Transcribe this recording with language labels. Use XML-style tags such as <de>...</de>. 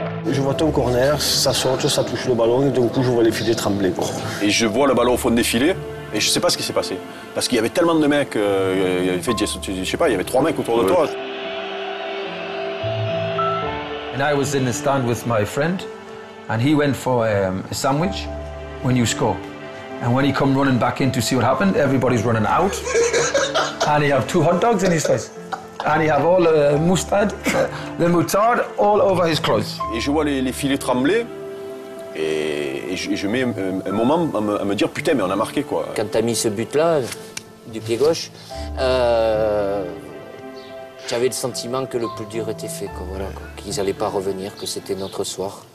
<fr>Je vois ton corner, ça saute, ça touche le ballon et d'un coup je vois les filets trembler. Et je vois le ballon au fond des filets et je sais pas ce qui s'est passé. Parce qu'il y avait tellement de mecs, je sais pas, il y avait 3 mecs autour de toi.</fr> <en>And I was in the stand with my friend. And he went for a sandwich when you score. And when he come running back in to see what happened, everybody's running out. And he have 2 hot dogs in his face. And he have all the mustard, the moutarde all over his clothes.</en> <fr>Et je vois les filets trembler. Et je mets un moment à me dire, putain, mais on a marqué, quoi. Quand tu as mis ce but-là, du pied gauche, j'avais le sentiment que le plus dur était fait, qu'ils n'allaient pas revenir, que c'était notre soir.</fr>